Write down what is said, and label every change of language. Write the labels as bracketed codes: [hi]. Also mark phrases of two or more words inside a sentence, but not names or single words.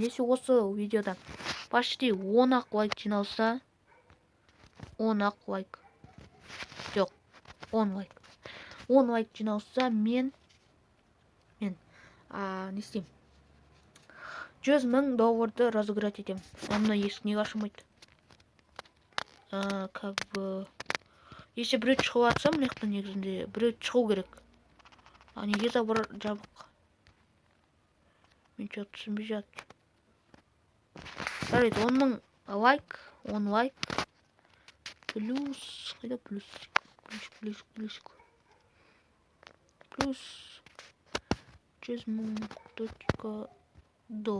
[kk] Если осы видеода почти 10 лайк жиналса, 10 лайк. Жоқ, 10 лайк. 10 лайк жиналса, мен не істеймін? $100,000 разыграть етемін. Мына есік неге ашылмайды? [ru] Как бы если [kk] біреу шығып жатса, мына жақтан негізінде біреу шығу керек. Неге забор жабық? Мен что-то түсінбей жатырмын. Жарайды, 10,000 лайк, 10 лайк. Плюс, қайда плюс? Плюс $100,000.